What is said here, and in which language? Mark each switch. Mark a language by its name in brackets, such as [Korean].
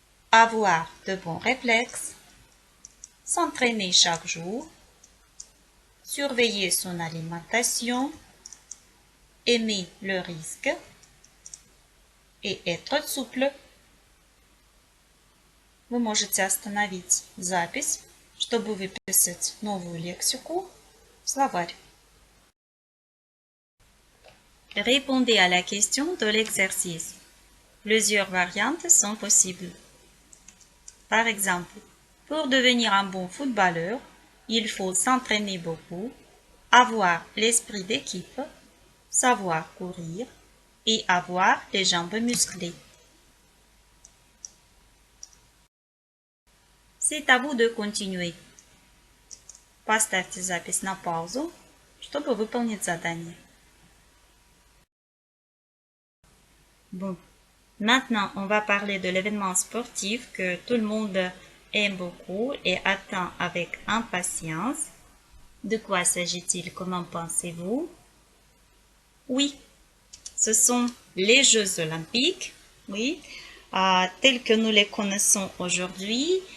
[French] avoir de bons réflexes, s'entraîner chaque jour, surveiller son alimentation, aimer le risque et être souple. [Russian] Вы можете остановить запись, чтобы выписать новую лексику в словарь. [French] Répondez à la question de l'exercice. Plusieurs variantes sont possibles. Par exemple, pour devenir un bon footballeur, il faut s'entraîner beaucoup, avoir l'esprit d'équipe, savoir courir et avoir les jambes musclées. C'est à vous de continuer. [Russian] Поставьте запись на паузу, чтобы выполнить задание. [French] Bon, maintenant on va parler de l'événement sportif que tout le monde aime beaucoup et attend avec impatience. De quoi s'agit-il? Comment pensez-vous? Oui, ce sont les Jeux olympiques, oui, tels que nous les connaissons aujourd'hui.